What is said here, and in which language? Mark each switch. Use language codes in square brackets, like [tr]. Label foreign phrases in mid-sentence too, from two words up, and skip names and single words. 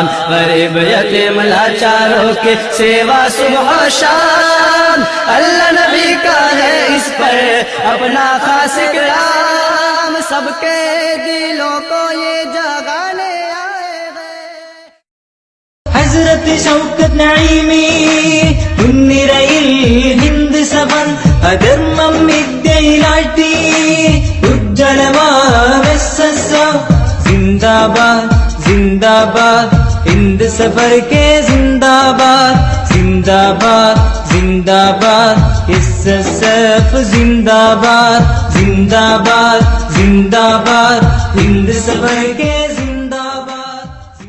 [ur] غریب یتیم لاچاروں کی سیوا صبح و شام، اللہ نبی کا ہے اس پر اپنا خاص کرام. سب کے دلوں کو یہ جگانے آئے ہیں. [ml] ഹസ്രത്ത് ഷൗക്കത്ത് നഈമി മുൻനിരയിൽ ഹിന്ദ് സഫർ അധർമ്മം വിദ്യയിലാഴ്ത്തി ഉജ്ജ്വലമാം [ur] SSF زندہ باد زندہ باد ہند سفر کے زندہ باد زندہ باد زندہ باد SSF زندہ باد زندہ باد زندہ باد ہند سفر کے زندہ باد.